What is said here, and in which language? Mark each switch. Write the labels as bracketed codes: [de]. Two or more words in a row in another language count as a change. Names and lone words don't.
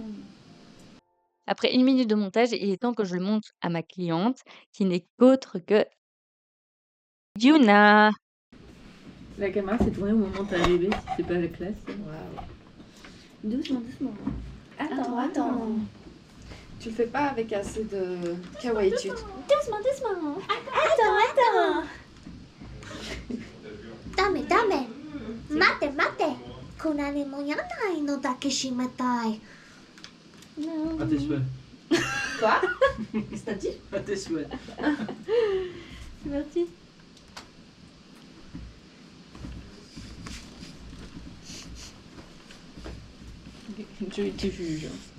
[fr] Après une minute de montage, il est temps que je le montre à ma cliente, qui n'est qu'autre que Yuna. La caméra s'est tournée au moment où t'as bébé, si c'est pas la classe. Waouh. Doucement. Attends. Tu le fais pas avec assez de kawaii-tude. Doucement. Attends. [ja] ダメ。待て。こなれもやないの抱きしめたい。 [fr] À tes souhaits. Quoi? Qu'est-ce que t'as dit? À tes souhaits. C'est parti. Tu juges.